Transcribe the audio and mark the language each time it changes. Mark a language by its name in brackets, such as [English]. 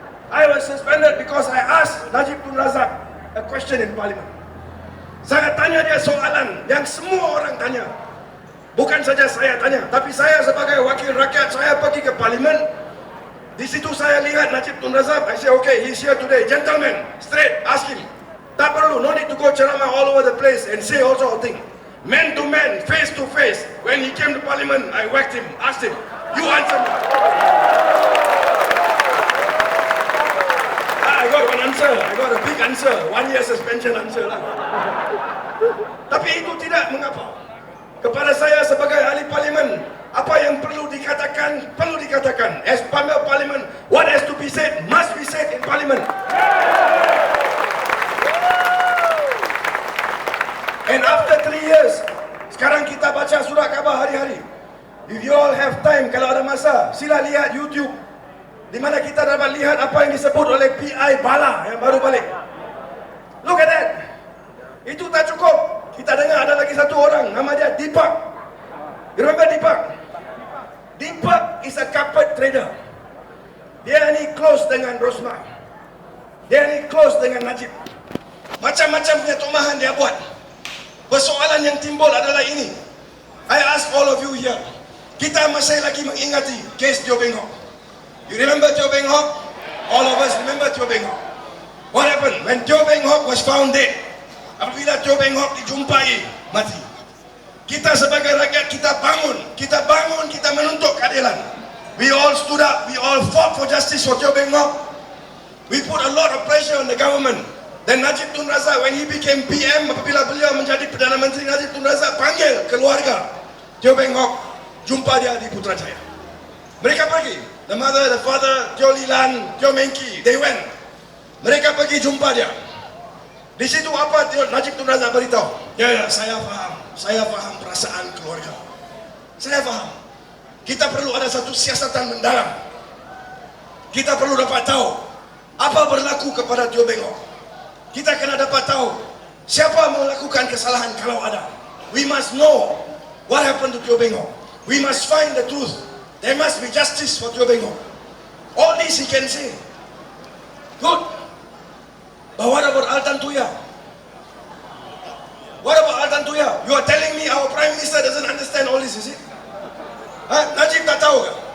[English] I was suspended because I asked Najib Tun Razak a question in Parliament. [Malay] Saya tanya dia soalan yang semua orang tanya. Bukan saja saya tanya, tapi saya sebagai wakil rakyat, saya pergi ke Parlimen. Di situ saya lihat Najib Tun Razak. [English] I say, okay, he's here today. Gentlemen, straight, ask him. [Malay] Tak perlu, [English] no need to go ceramah all over the place and say all sort of things. Man to man, face to face. When he came to Parliament, I whacked him, asked him, you answer me. I got one answer. I got a big answer. 1 year suspension answer lah. [Malay] Tapi itu tidak mengapa. Kepada saya sebagai ahli Parlimen, apa yang perlu dikatakan, perlu dikatakan. [English] As member Parlimen, what has to be said, must be said in Parliament. And after 3 years, [Malay] sekarang kita baca surat khabar hari-hari. [English] If you all have time, [Malay] kalau ada masa, sila lihat YouTube, di mana kita dapat lihat apa yang disebut oleh PI Bala yang baru balik. [English] Look at that. [Malay] Itu tak cukup. Kita dengar ada lagi satu orang, nama dia Deepak. [English] You remember Deepak? Deepak is a carpet trader. [Malay] Dia ni close dengan Rosmah. Dia ni close dengan Najib. Macam-macam punya tomahan dia buat. Persoalan yang timbul adalah ini. [English] I ask all of you here. [Malay] Kita masih lagi mengingati kes Teo Beng Hock. [English] You remember Teo Beng Hock? All of us remember Teo Beng Hock. What happened when Teo Beng Hock was found dead? [Malay] Apabila Teo Beng Hock dijumpai mati, kita sebagai rakyat kita bangun, kita menuntut keadilan. [English] We all stood up, we all fought for justice for Teo Beng Hock. We put a lot of pressure on the government. [Malay] Dan Najib Tun Razak, [English] when he became PM, [Malay] apabila beliau menjadi Perdana Menteri, Najib Tun Razak panggil keluarga Teo Beng Hock, jumpa dia di Putrajaya. Mereka pergi, [English] the mother, the father, Teo Lilan, Teo Mengki, they went. [Malay] Mereka pergi jumpa dia. Di situ apa Najib Tun Razak beritahu? Ya, saya faham perasaan keluarga. Saya faham. Kita perlu ada satu siasatan mendalam. Kita perlu dapat tahu apa berlaku kepada Teo Beng Hock. Kita kena dapat tahu siapa melakukan kesalahan kalau ada. [English] We must know what happened to Teo Beng Hock. We must find the truth. There must be justice for Teo Beng Hock. All this he can say. Good. But what about Altan Tuya? What about Altan Tuya? You are telling me our Prime Minister doesn't understand all this, is it? [Malay] Najib tak tahu ke?